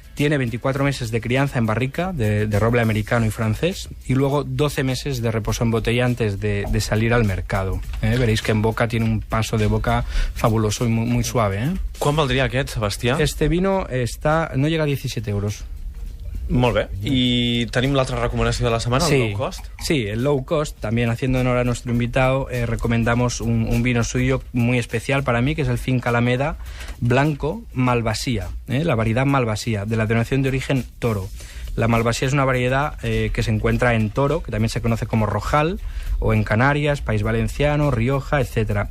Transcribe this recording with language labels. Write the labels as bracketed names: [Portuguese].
[Spanish] Tiene 24 meses de crianza en barrica de roble americano y francés, y luego 12 meses de reposo en botella antes de salir al mercado. Veréis que en boca tiene un paso de boca fabuloso y muy, muy suave. ¿Cuán valdría [Catalan] aquest, [Spanish] Sebastià? Este vino no llega a 17 euros. [Catalan] Molt bé. I tenim l'altra recomanació de la setmana, el low cost. [Spanish] Sí, el low cost, también haciendo honor a nuestro invitado, recomendamos un vino suyo muy especial para mí, que es el Finca Alameda Blanco Malvasía, la variedad Malvasía, de la denominación de origen Toro. La Malvasía es una variedad que se encuentra en Toro, que también se conoce como Rojal, o en Canarias, País Valenciano, Rioja, etcétera.